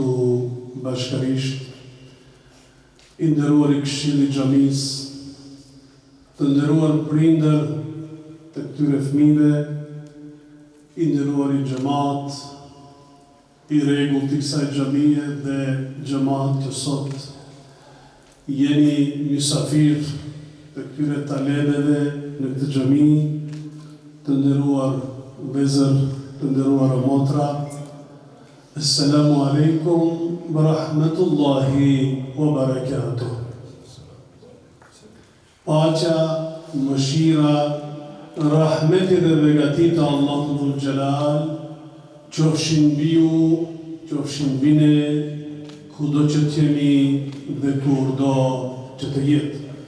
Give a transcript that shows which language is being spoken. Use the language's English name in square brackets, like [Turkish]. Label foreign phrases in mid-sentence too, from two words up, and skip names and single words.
[Albanian] bashkërisht, i nderuar i këshillit xhamis, të nderuar prindër të këtyre fëmijëve, i nderuar i xhamat, i rregullt të kësaj xhamie dhe xhamat që sot jeni mysafir të këtyre talebeve në këtë xhami, të nderuar vëzër, të nderuar motra, [Arabic] السلام عليكم ورحمة الله وبركاته. [Albanian] Paqja, mëshira, rahmeti dhe begatit të Allahu Dhul Jalal qofshin mbi ju, qofshin mbi ne, kudo që t'jemi dhe kurdo që të jetë.